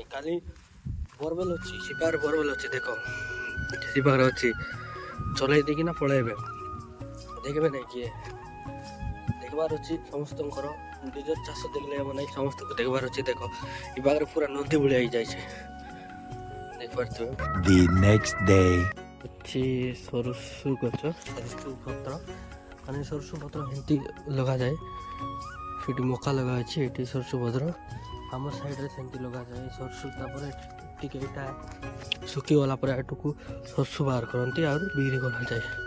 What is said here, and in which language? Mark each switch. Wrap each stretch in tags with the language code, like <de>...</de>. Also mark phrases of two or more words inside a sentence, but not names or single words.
<or>କାଲି ବୋରୱେଲ୍ ଅଛି, ସିପାର ବୋରୱେଲ୍ ଅଛି, ଦେଖ ସିପାର ଅଛି, ଚଲେଇ ଦେଇକିନା ପଳେଇବେ, ଦେଖିବେ ନାହିଁ। କିଏ ଦେଖିବାର ଅଛି ସମସ୍ତଙ୍କର, ନିଜର ଚାଷ ଦେଖିଲେ ହେବ ନାହିଁ, ସମସ୍ତଙ୍କୁ ଦେଖିବାର ଅଛି। ଦେଖ ଏ ପାଖରେ ପୁରା ନଦୀ ଭଳିଆ ହେଇଯାଇଛି, ଦେଖିପାରୁଥିବେ।</or> <en>The next day.</en> <or>ଅଛି ସୋରଷୁ ଗଛ, ସୋରଷୁ ପତ୍ର, ମାନେ ସୋରଷୁ ପତ୍ର ଏମିତି ଲଗାଯାଏ। ସେଠି ମକା ଲଗା ଅଛି, ଏଠି ସୋରଷୁ ପତ୍ର ଆମ ସାଇଡ଼୍ରେ ସେମିତି ଲଗାଯାଏ ସୋରଷୁ। ତାପରେ ଟିକେ ଏଇଟା ଶୁଖିଗଲା ପରେ ଏଠୁକୁ ସୋରଷୁ ବାହାର କରନ୍ତି ଆଉ ବିକ୍ରି କରାଯାଏ।</or>